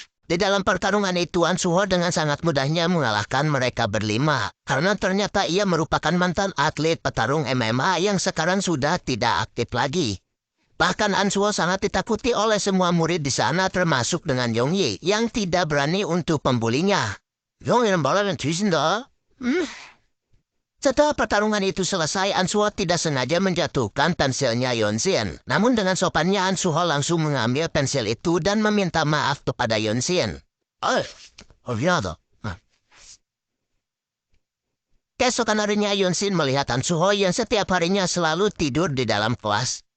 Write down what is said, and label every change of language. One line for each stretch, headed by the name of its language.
Indonesian: Di dalam pertarungan itu Ansuho dengan sangat mudahnya mengalahkan mereka berlima. Karena ternyata ia merupakan mantan atlet petarung MMA yang sekarang sudah tidak aktif lagi. Bahkan Ansuho sangat ditakuti oleh semua murid di sana termasuk dengan Yongyi yang tidak berani untuk membulinya.
Korean: Yongyi 말하면 뒤진다.
Indonesian: Setelah pertarungan itu selesai, Ansuho tidak sengaja menjatuhkan pensilnya Yunsin. Namun dengan sopannya Ansuho langsung mengambil pensil itu dan meminta maaf kepada Yunsin. Olvidado. Keesokan harinya Yunsin melihat Ansuho yang setiap harinya selalu tidur di dalam kelas.